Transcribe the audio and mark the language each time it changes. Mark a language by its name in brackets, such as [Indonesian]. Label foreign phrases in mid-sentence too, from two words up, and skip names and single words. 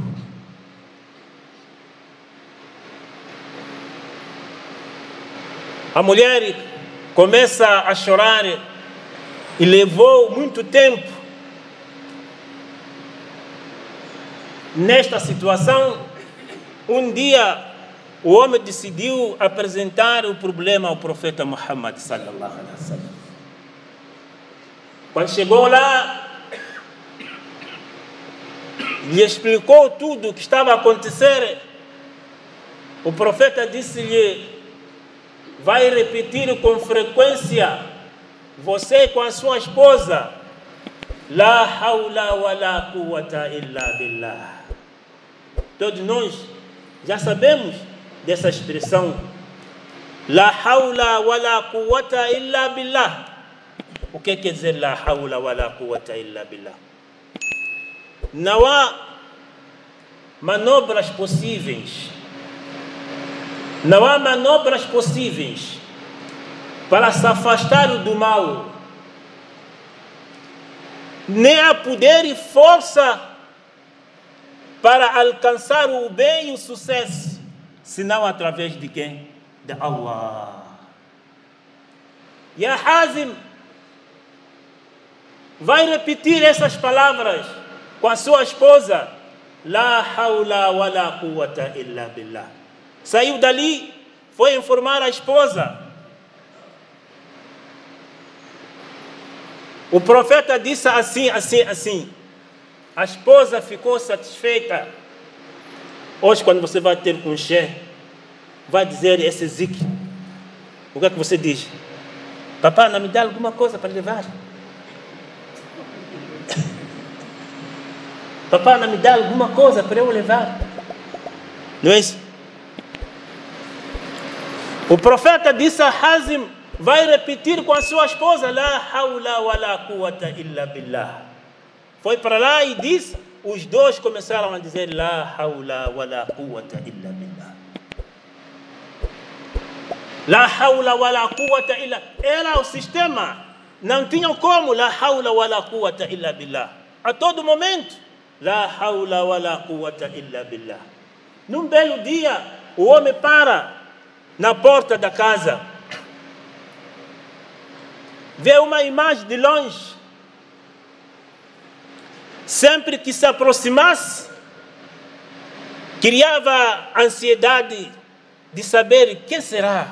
[Portuguese] A mulher começa a chorar e levou muito tempo nesta situação. Um dia o homem decidiu apresentar o problema ao profeta Muhammad [Arabic] صلى الله عليه وسلم. [Portuguese] Quando chegou lá, lhe explicou tudo o que estava a acontecer. O profeta disse-lhe: vai repetir com frequência, você com a sua esposa, [Arabic] لا حول ولا قوة إلا بالله. [Portuguese] Todos nós já sabemos dessa expressão, [Arabic] لا حول ولا قوة إلا بالله. [Portuguese] O que quer dizer [Arabic] لا حول ولا قوة إلا بالله? [Portuguese] Não há manobras possíveis. Não há manobras possíveis para se afastar do mal. Nem há poder e força para alcançar o bem e o sucesso, senão através de quem? De Allah. Ya Hazim, vai repetir essas palavras com a sua esposa, [Arabic] لا حول ولا قوة إلا بالله. [Portuguese] Saiu dali, foi informar a esposa. O profeta disse assim. A esposa ficou satisfeita. Hoje, quando você vai ter com o chefe, vai dizer esse zikr. O que é que você diz? Papai, não me dá alguma coisa para levar? Papai, não me dá alguma coisa para eu levar? Não é isso? O profeta disse a Hazim: vai repetir com a sua esposa, [Arabic] لا حول ولا قوة إلا بالله. [Portuguese] Foi para lá e disse, os dois começaram a dizer [Arabic] لا حول ولا قوة إلا بالله. لا حول ولا قوة إلا. [Portuguese] Era o sistema. Não tinham como [Arabic] لا حول ولا قوة إلا بالله. [Portuguese] A todo momento, [Arabic] لا حول ولا قوة إلا بالله. [Portuguese] Num belo dia, o homem para na porta da casa, vê uma imagem de longe. Sempre que se aproximasse, criava ansiedade de saber o que será.